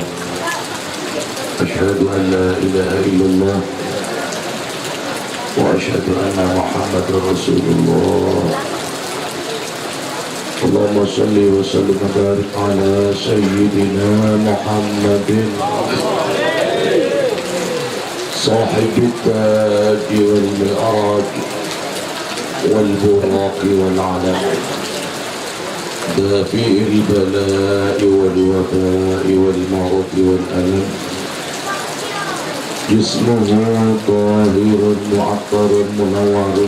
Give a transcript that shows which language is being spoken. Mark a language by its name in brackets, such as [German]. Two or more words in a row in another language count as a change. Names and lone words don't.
[Arabic] أشهد أن لا إله إلا الله وأشهد أن محمدا رسول الله. اللهم صل وسلم وبارك على سيدنا محمد صاحب التاج والمعراج والبراق والعلم دافع البلاء والوباء والمرض والألم جسمه طاهر معطر منور